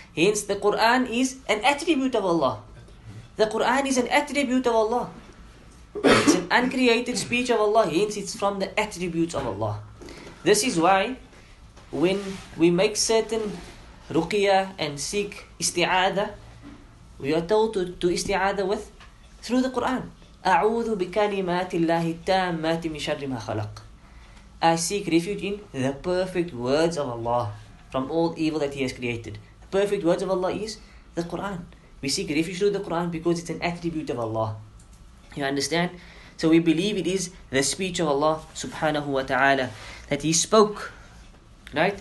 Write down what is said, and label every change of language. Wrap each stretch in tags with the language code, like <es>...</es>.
<en>Hence the Quran is an attribute of Allah. The Quran is an attribute of Allah. It's an uncreated speech of Allah. Hence it's from the attributes of Allah. This is why when we make certain ruqyah and seek isti'adah, we are told to isti'adah with through the Quran.</en> <ar>أعوذ بكلمات الله التامات من شر ما خلق.</ar> <en>I seek refuge in the perfect words of Allah from all evil that He has created. The perfect words of Allah is the Quran. We seek refuge through the Quran because it's an attribute of Allah. You understand? So we believe it is the speech of Allah subhanahu wa ta'ala, that He spoke, right?</en>